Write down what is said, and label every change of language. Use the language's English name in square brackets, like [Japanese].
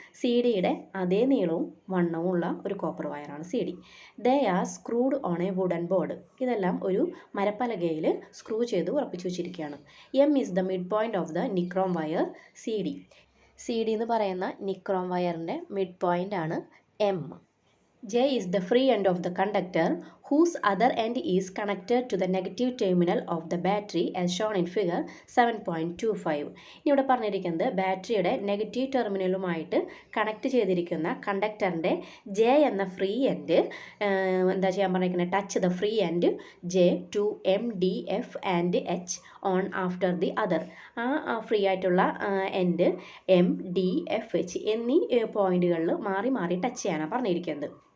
[Malayalam] C ഡിയുടെ അതേ നീളവും വണ്ണവും ഉള്ള ഒരു copper വയറാണ് C D. [English] They are screwed on a wooden board. [Malayalam] ഇതെല്ലാം ഒരു മരപ്പലകയിൽ സ്ക്രൂ ചെയ്ത് ഉറപ്പിച്ചു വെച്ചിരിക്കുകയാണ്. [English] M is the mid point of the nichrome wire [Malayalam] C D. C D എന്ന് പറയുന്ന നിക്രോം വയറിൻ്റെ മിഡ് പോയിൻ്റ് ആണ് M. [English] J is the free end of the conductor whose other end is connected to the negative terminal of the battery as shown in figure 7.25. [Malayalam] ഇനി ഇവിടെ പറഞ്ഞിരിക്കുന്നത് ബാറ്ററിയുടെ negative ടെർമിനലുമായിട്ട് connect ചെയ്തിരിക്കുന്ന കണ്ടക്ടറിൻ്റെ J എന്ന free end എന്താ ചെയ്യാൻ പറഞ്ഞിരിക്കുന്നത്, [English] Touch the free end J to M, D, F and H on after the other. [Malayalam] ആ ഫ്രീ ആയിട്ടുള്ള end M, D, F, H എന്നീ പോയിന്റുകളിൽ മാറി മാറി ടച്ച് ചെയ്യാനാണ് പറഞ്ഞിരിക്കുന്നത്.